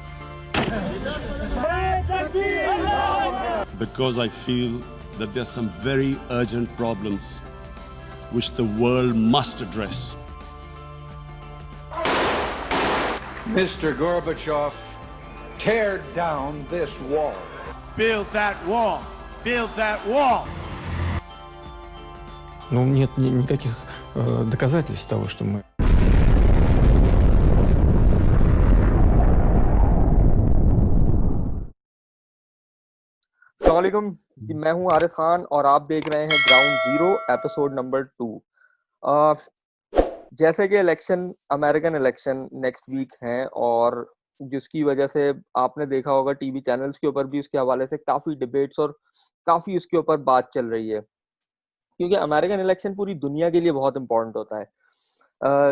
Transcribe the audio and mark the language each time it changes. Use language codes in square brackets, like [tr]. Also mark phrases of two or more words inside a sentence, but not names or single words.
[en] Because I feel that there are some very urgent problems which the world must address. Mr. Gorbachev, tear down this wall. Build that wall. Build that wall. [ru] Ну, нет никаких доказательств того, что мы... [hi] अस्सलामुअलैकुम जी, मैं हूं आरिफ खान और आप देख रहे हैं ग्राउंड जीरो एपिसोड नंबर 2। जैसे कि [en] American election next week [hi] हैं और जिसकी वजह से आपने देखा होगा [en] TV channels [hi] के ऊपर भी उसके हवाले से काफ़ी डिबेट्स और काफ़ी उसके ऊपर बात चल रही है, क्योंकि [en] American election [hi] पूरी दुनिया के लिए बहुत इंपॉर्टेंट होता है।